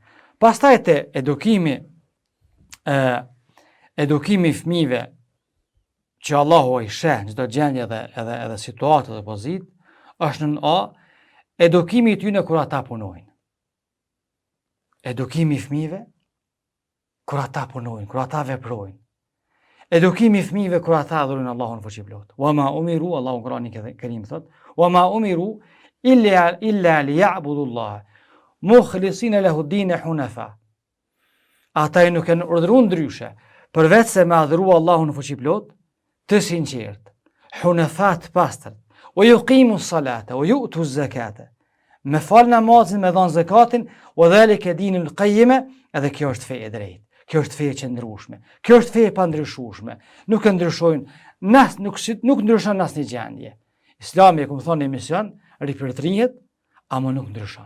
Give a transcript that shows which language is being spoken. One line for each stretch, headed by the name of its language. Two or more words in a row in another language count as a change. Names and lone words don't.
Albanian: Pastaj te edukimi fëmijëve që Allahu i sheh çdo gjendje edhe situatë dhe pozitë, është në A, edukimi i tyre kur ata punojnë. Edukimi i fëmijëve kur ata punojnë, kur ata veprojnë. Edukimi i fëmijëve kur ata adhurojnë Allahun fuqiplot.
Arabic: وما أمروا,
Albanian: Allahu Kur'ani Kerim thot,
Arabic: وما أمروا إلا ليعبدوا الله مخلصين له الدين حنفاء.
Albanian: Ata nuk kanë urdhëruar ndryshe, përveç se me adhuru Allahun fuqiplot, të sinqert, hunafa të pastër,
Arabic: ويقيموا الصلاة ويؤتوا الزكاة.
Albanian: Me fal namazin, me dhon zakatin,
Arabic: وذلك دين القيمة,
Albanian: edhe kjo është fe e drejtë. Kjo është fe e qëndrueshme. Kjo është fe e pandryshueshme. Nuk e ndryshojnë, nuk ndryshon asnjë gjendje. Islami, como thonë në emision, ripërtrihet, ama nuk ndryshon.